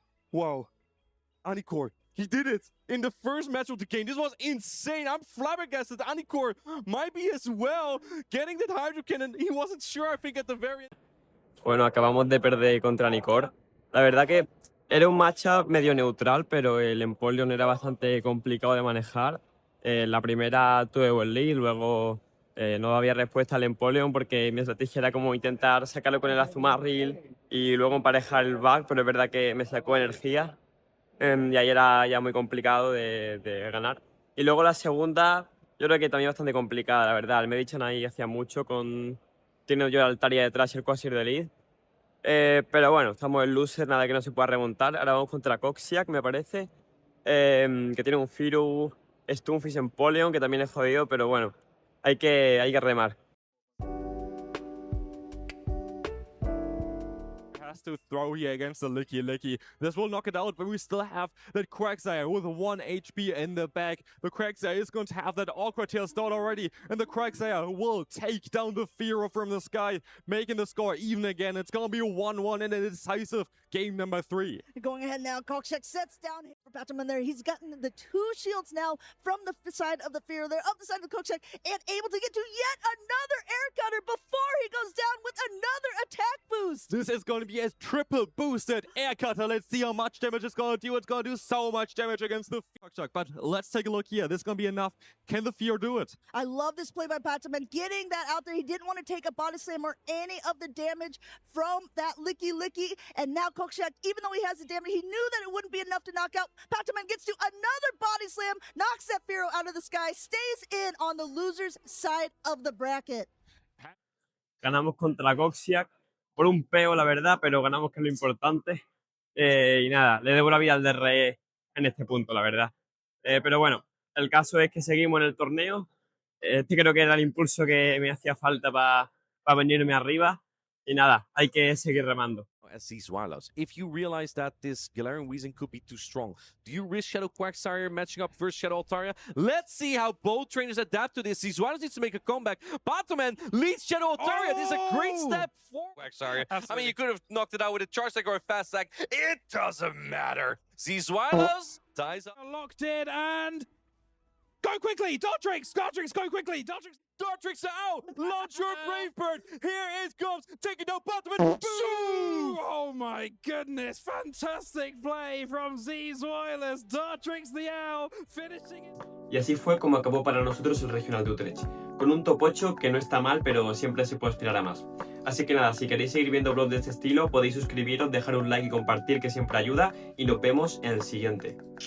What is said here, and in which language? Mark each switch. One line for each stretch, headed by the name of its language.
English: Whoa. Anikor, he did it in the first match of the game. This was insane. I'm flabbergasted. Anikor might be as well getting that Hydro Cannon. He wasn't sure, I think, at the very end.
Spanish: Bueno, acabamos de perder contra Nicor. La verdad que era un matchup medio neutral, pero el Empoleon era bastante complicado de manejar. La primera tuve buen lead, luego no había respuesta al Empoleon porque mi estrategia era como intentar sacarlo con el Azumarill y luego emparejar el back, pero es verdad que me sacó energía y ahí era ya muy complicado de ganar. Y luego la segunda, yo creo que también bastante complicada, la verdad. El Medicham ahí hacía mucho con... Tiene yo el Altaria detrás y el Quasir de lead. Pero bueno, estamos en loser, nada que no se pueda remontar. Ahora vamos contra Coxiac, me parece, que tiene un Firu, Stunfisk, Empoleon, que también es jodido, pero bueno, hay que remar.
English: Has to throw here against the Licky. This will knock it out, but we still have that Quagsire with 1 HP in the back. The Quagsire is going to have that awkward tail start already, and the Quagsire will take down the Fearow from the sky, making the score even again. It's gonna be 1-1 in a decisive game number 3. Going ahead now, Kokshek sets down for Patoman there. He's gotten the 2 shields now from the side of the Fearow there, up the side of the Kokshek, and able to get to yet another air cutter before he goes down with another attack boost. This is going to be a triple boosted air cutter. Let's see how much damage it's going to do. It's going to do so much damage against the Fearow. But let's take a look here. This is going to be enough. Can the Fearow do it? I love this play by Patoman, getting that out there. He didn't want to take a body slam or any of the damage from that Licky. And now Kokshek, even though he has the damage, he knew that it wouldn't be enough to knock out. Patoman gets to another body slam, knocks that Fearow out of the sky, stays in on the loser's side of the bracket.
Spanish: Ganamos contra Coxiac por un peo, la verdad, pero ganamos, que es lo importante. Y nada, le debo la vida al DRE en este punto, la verdad. Pero bueno, el caso es que seguimos en el torneo. Este creo que era el impulso que me hacía falta para venirme arriba. Y nada, hay que seguir remando.
English: As these Swallows, if you realize that this Galarian Weezing could be too strong, do you risk Shadow Quagsire matching up versus Shadow Altaria? Let's see how both trainers adapt to this. These Swallows needs to make a comeback. Bottoman leads Shadow Altaria. This is a great step forward. Quagsire. I mean, you could have knocked it out with a Charge Attack or a Fast Attack. It doesn't matter. These Swallows ties up. Locked in and... Go quickly! Dartrix, go quickly! Dartrix out! Launch your Brave Bird! Here it comes! Taking down Bottoman! Boom! Oh my goodness! Fantastic play from Z-Wireless! Dartrix the Owl finishing it.
Spanish: Y así fue como acabó para nosotros el Regional de Utrecht, con un top 8 que no está mal, pero siempre se puede aspirar a más. Así que nada, si queréis seguir viendo vlogs de este estilo, podéis suscribiros, dejar un like y compartir, que siempre ayuda, y nos vemos en el siguiente.